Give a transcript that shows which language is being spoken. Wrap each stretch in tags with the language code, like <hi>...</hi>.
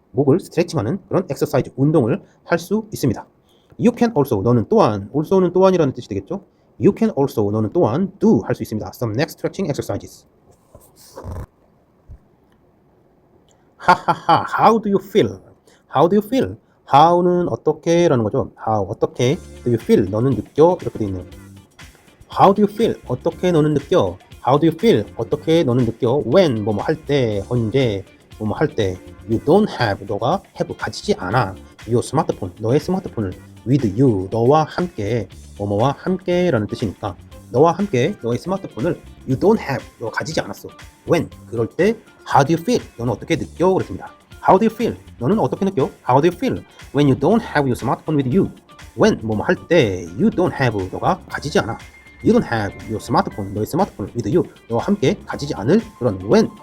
<ko>목을 스트레칭하는 그런 exercise, 운동을 할 수 있습니다. You can also, 너는 또한, also는 또한이라는 뜻이 되겠죠? You can also, 너는 또한 do, 할 수 있습니다.</ko> <en>Some neck stretching exercises. 하하하, how do you feel?</en> <ko>how는 어떻게 라는 거죠. how, 어떻게, do you feel, 너는 느껴, 이렇게 돼 있네요. how do you feel, 어떻게 너는 느껴. how do you feel, 어떻게 너는 느껴. when, 뭐뭐 할 때, 언제, 뭐뭐 할 때. you don't have, 너가 have, 가지지 않아. your 스마트폰, 너의 스마트폰을. with you, 너와 함께, 뭐뭐와 함께 라는 뜻이니까 너와 함께 너의 스마트폰을 you don't have, 너가 가지지 않았어. when, 그럴 때 how do you feel, 너는 어떻게 느껴 그랬습니다.</ko> <en>how do you feel,</en> <ko>너는 어떻게 느껴.</ko> <en>how do you feel when you don't have your smartphone with you. when, 뭐뭐 할 때 you don't have,</en> <ko>너가 가지지 않아.</ko> <en>You don't have your smartphone.</en> <ko>너의 스마트폰을 with you. 너와 함께 가지지 않을 그런 when.</ko>